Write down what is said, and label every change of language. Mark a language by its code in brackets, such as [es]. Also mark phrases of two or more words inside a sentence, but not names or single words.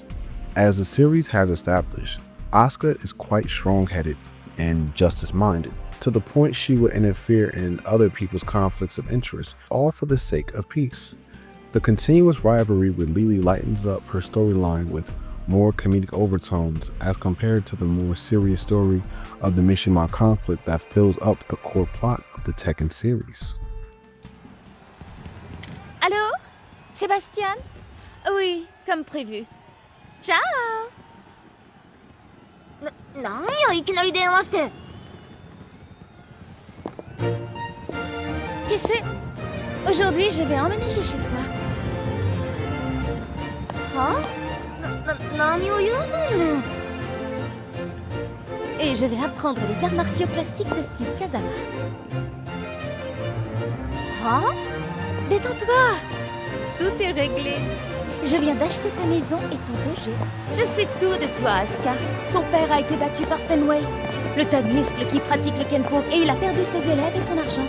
[en] As the series has established, Asuka is quite strong-headed and justice-minded, to the point she would interfere in other people's conflicts of interest, all for the sake of peace. The continuous rivalry with Lily lightens up her storyline with more comedic overtones as compared to the more serious story of the Mishima conflict that fills up the core plot of the Tekken series. [fr] Allô? Sébastien? Oui, comme prévu. Ciao! [ja] なんやいきなり電話して。 [fr] Tu sais, aujourd'hui je vais emménager chez toi. [ja] は？何を言うとんねん。 [fr] Et je vais apprendre les arts martiaux classiques de style Kazama. [ja] は？ [fr] Détends-toi! Tout est réglé. Je viens d'acheter ta maison et ton dojo. Je sais tout de toi, Asuka. Ton père a été battu par Fenway, le tas de muscles qui pratique le Kenpo, et il a perdu ses élèves et son argent.